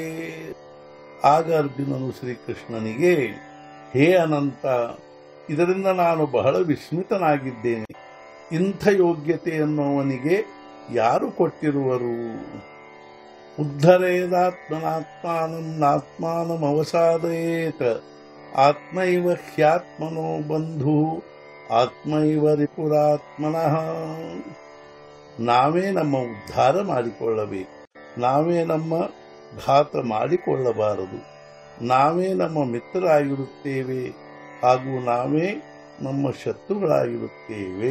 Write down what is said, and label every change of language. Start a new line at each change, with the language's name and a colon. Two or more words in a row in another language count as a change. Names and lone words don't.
Kannada: ಆಗ ಅರ್ಜುನನು ಶ್ರೀಕೃಷ್ಣನಿಗೆ, ಹೇ ಅನಂತ, ಇದರಿಂದ ನಾನು ಬಹಳ ವಿಸ್ಮಿತನಾಗಿದ್ದೇನೆ। ಇಂಥ ಯೋಗ್ಯತೆಯನ್ನು ಅವನಿಗೆ ಯಾರು ಕೊಟ್ಟಿರುವರು?
Sanskrit: ಉದ್ಧರೇದಾತ್ಮನಾತ್ಮಾನಂ ನಾತ್ಮಾನಂ ಅವಸಾದಯೇತ್। ಆತ್ಮೈವ ಹ್ಯಾತ್ಮನೋ ಬಂಧು ಆತ್ಮೈವ ರಿಪುರಾತ್ಮನಃ।
Kannada: ನಾವೇ ನಮ್ಮ ಉದ್ಧಾರ ಮಾಡಿಕೊಳ್ಳಬೇಕು, ನಾವೇ ನಮ್ಮ ಘಾತ ಮಾಡಿಕೊಳ್ಳಬಾರದು। ನಾವೇ ನಮ್ಮ ಮಿತ್ರರಾಗಿರುತ್ತೇವೆ ಹಾಗೂ ನಾವೇ ನಮ್ಮ ಶತ್ರುಗಳಾಗಿರುತ್ತೇವೆ।